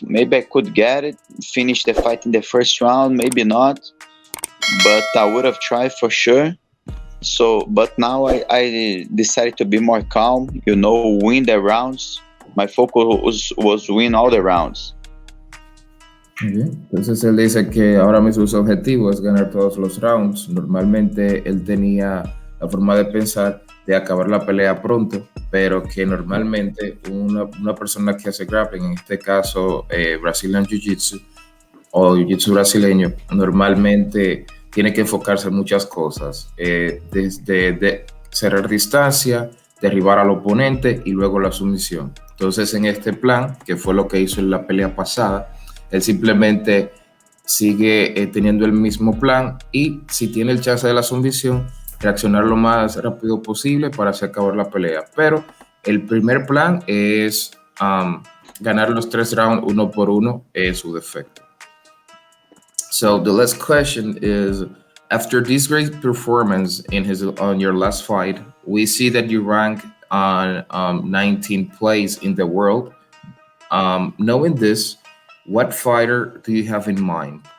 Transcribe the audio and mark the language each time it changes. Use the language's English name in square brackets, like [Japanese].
[English] Maybe I could get it, finish the fight in the first round, maybe not, but I would have tried for sure. So, but now I decided to be more calm, you know, win the rounds. My focus was win all the rounds. [Spanish] Muy bien. Entonces él dice que ahora mismo su objetivo es ganar todos los rounds. Normalmente él tenía la forma de pensar de acabar la pelea pronto, pero que normalmente una persona que hace grappling, en este caso Brazilian Jiu-Jitsu o Jiu-Jitsu brasileño, normalmente tiene que enfocarse en muchas cosas, desde cerrar distancia, derribar al oponente y luego la sumisión. Entonces en este plan, que fue lo que hizo en la pelea pasada, él simplemente sigue teniendo el mismo plan y si tiene el chance de la sumisión, reaccionar lo más rápido posible para hacer acabar la pelea. Pero el primer plan es ganar los 3 rounds uno por uno en su defecto. [English] So the last question is, after this great performance on your last fight, we see that you rank on 19th place in the world. Knowing this, what fighter do you have in mind?